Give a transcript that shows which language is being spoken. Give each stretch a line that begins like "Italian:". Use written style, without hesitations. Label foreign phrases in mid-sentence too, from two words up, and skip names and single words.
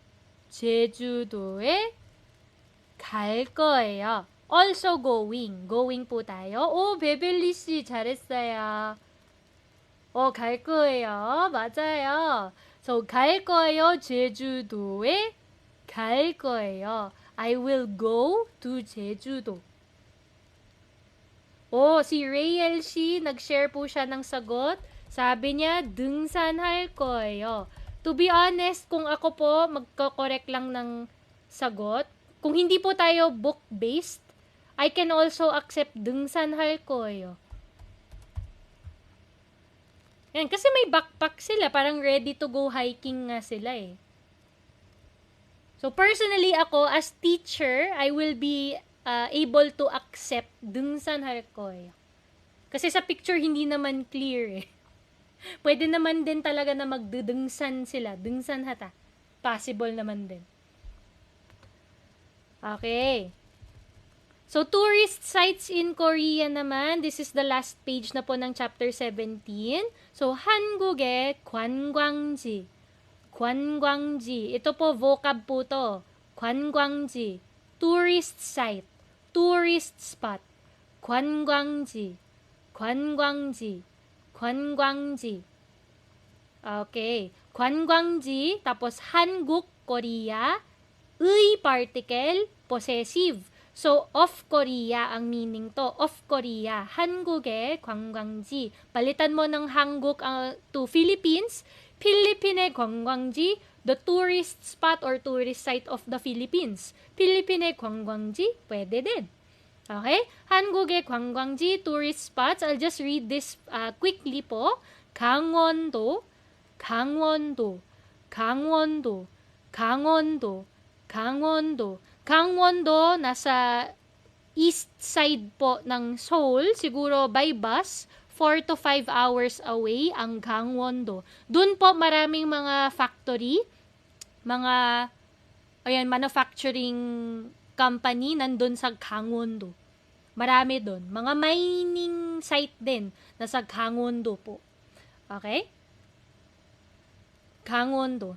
Korean: 제주도에 갈 거예요.
English: Also going. Going
Filipino: po tayo.
Korean: 베벨리 씨 잘했어요. 갈 거예요. 맞아요. So, 갈 거예요. 제주도에 갈 거예요.
English: I will go to 제주도.
Filipino: Si Rayel Shi, nag-share po siya ng sagot. Sabi niya,
Korean: 등산할 거예요.
English: To be honest,
Filipino: kung ako po, magko-correct lang ng sagot. Kung hindi po tayo
English: book-based, I can also accept
Korean: 등산할 거예요.
Filipino: Yan, kasi may backpack sila. Parang
English: ready to go hiking
Filipino: nga sila eh.
English: So, personally ako, as teacher, I will be able to accept
Korean: 등산할 거예요.
Filipino: Kasi sa picture, hindi naman clear eh. Pwede naman din talaga na magdudungsan sila. 등산하다. Possible naman din.
English: Okay. So, tourist sites in Korea naman. This is the last page
Filipino: na po ng
English: chapter 17. So,
Korean: 한국의 관광지. 관광지.
Filipino: Ito po, vocab po to.
Korean: 관광지.
English: Tourist site. Tourist spot.
Korean: 관광지. 관광지. 관광지. Okay. 관광지. Tapos, 한국, Korea.
English: 의 particle, possessive. So, of Korea
Filipino: ang meaning to.
English: Of Korea.
Korean: 한국의 관광지.
Filipino: Palitan mo ng 한국
English: to Philippines.
Korean: 필리핀의 관광지,
English: the tourist spot or tourist site of the Philippines.
Korean: 필리핀의 관광지,
Filipino: pwede din.
English: Okay?
Korean: 한국의 관광지,
English: tourist spots. I'll just read this quickly po.
Korean: 강원도, 강원도, 강원도, 강원도, 강원도. 강원도,
Filipino: nasa east side po ng Seoul, siguro
English: by bus, 4 to 5 hours away
Filipino: ang Gangwon-do. Doon po maraming mga factory, mga
English: manufacturing company
Filipino: nandun sa Gangwon-do. Marami doon. Mga mining site din nasa Gangwon-do po. Okay? Gangwon-do.